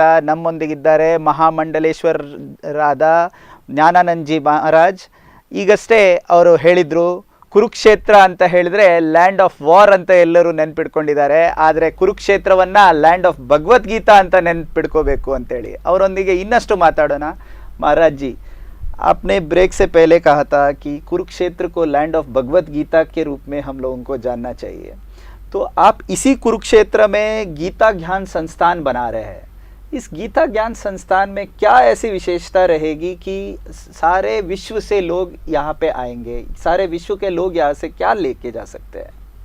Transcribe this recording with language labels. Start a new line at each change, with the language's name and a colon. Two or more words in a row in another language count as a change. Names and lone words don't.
Kannada: ನಮ್ಮೊಂದಿಗಿದ್ದಾರೆ ಮಹಾಮಂಡಲೇಶ್ವರರಾದ ಜ್ಞಾನಾನಂದಜಿ ಮಹಾರಾಜ್. ಈಗಷ್ಟೇ ಅವರು ಹೇಳಿದರು, ಕುರುಕ್ಷೇತ್ರ ಅಂತ ಹೇಳಿದ್ರೆ
English: land of war
Kannada: ಅಂತ ಎಲ್ಲರೂ ನೆನ್ಪಿಟ್ಕೊಂಡಿದ್ದಾರೆ, ಆದರೆ ಕುರುಕ್ಷೇತ್ರವನ್ನು
English: land of
Kannada: ಭಗವದ್ಗೀತಾ ಅಂತ ನೆನ್ಪಿಟ್ಕೋಬೇಕು ಅಂತೇಳಿ ಅವರೊಂದಿಗೆ ಇನ್ನಷ್ಟು ಮಾತಾಡೋಣ.
Hindi: महाराज जी, आपने ब्रेक से पहले कहा था कि कुरुक्षेत्र को
English: land of
Hindi: भगवत गीता के रूप में हम लोगों को जानना चाहिए, तो आप इसी कुरुक्षेत्र में गीता ज्ञान संस्थान बना रहे हैं. इस गीता ज्ञान संस्थान में क्या ऐसी विशेषता रहेगी कि सारे विश्व से लोग यहाँ पे आएंगे, सारे विश्व के लोग यहाँ से क्या लेके जा सकते हैं?